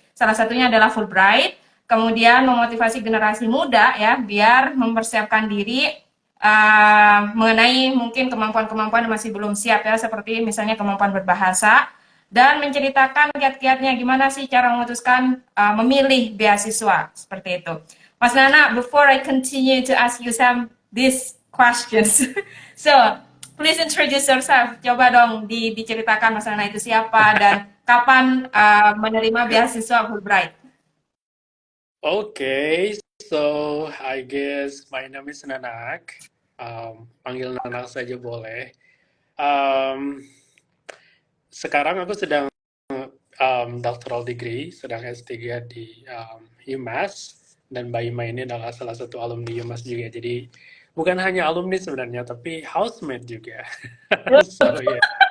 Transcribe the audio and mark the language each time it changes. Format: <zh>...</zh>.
<id>Salah satunya adalah Fulbright. Kemudian memotivasi generasi muda ya biar mempersiapkan diri mengenai mungkin kemampuan-kemampuan yang masih belum siap ya, seperti misalnya kemampuan berbahasa, dan menceritakan kiat-kiatnya gimana sih cara memutuskan memilih beasiswa seperti itu.</id> <en>Mas Nana, before I continue to ask you some these questions, so please introduce yourself.</en> <id>Coba dong diceritakan Mas Nana itu siapa dan kapan menerima beasiswa Fulbright.</id> <en>Okay, so I guess my name is Nanak.</en> <id>Panggil Nanak saja boleh. Um, Sekarang aku sedang doctoral degree, sedang S3 di UMass, dan Mbak Ima ini adalah salah satu alumni UMass juga. Jadi bukan hanya alumni sebenarnya, tapi housemate juga.</id> <en>So yeah.</en>